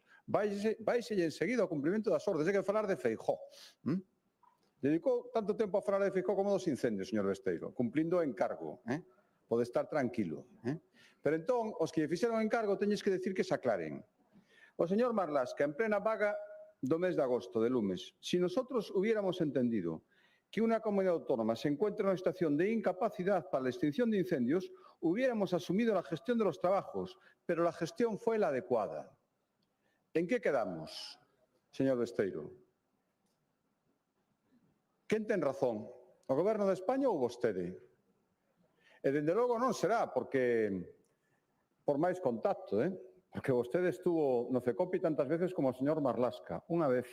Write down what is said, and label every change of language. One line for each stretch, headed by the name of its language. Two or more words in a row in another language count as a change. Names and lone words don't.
Galician: Váiselle enseguida ao cumprimento das ordes, é que falar de Feijóo. Dedicou tanto tempo a falar de Feijóo como dos incendios, señor Besteiro, cumplindo o encargo. Pode estar tranquilo. Pero entón, os que lle fixeron o encargo teñes que decir que se aclaren. O señor Marlasca, en plena vaga do mes de agosto de lumes,
Spanish: si nosotros hubiéramos entendido que una comunidad autónoma se encuentra en una situación de incapacidad para la extinción de incendios, hubiéramos asumido la gestión de los trabajos, pero la gestión fue la adecuada. ¿En qué quedamos, señor Besteiro?
Galician: Quen ten razón? O Goberno de España ou vostede? E dende logo non será, porque por máis contacto, Porque vostede estuvo no Cecopi tantas veces como o señor Marlasca, unha vez.